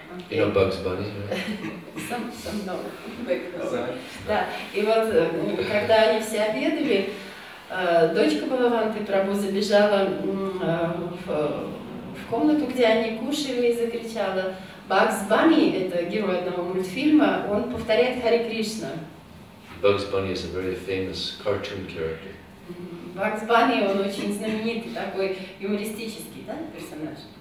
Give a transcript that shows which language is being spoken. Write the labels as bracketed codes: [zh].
[en] You know Bugs Bunny, right? Some know. [ru] Да, и вот, когда они все обедали, дочка Бхагаванты Прабху забежала в комнату, где они кушали, и закричала: Bugs Bunny, это герой одного мультфильма, он повторяет Харе Кришна. [en] Bugs Bunny is a very famous cartoon character. [ru] Bugs Bunny, он очень знаменитый такой юмористический, да, персонаж?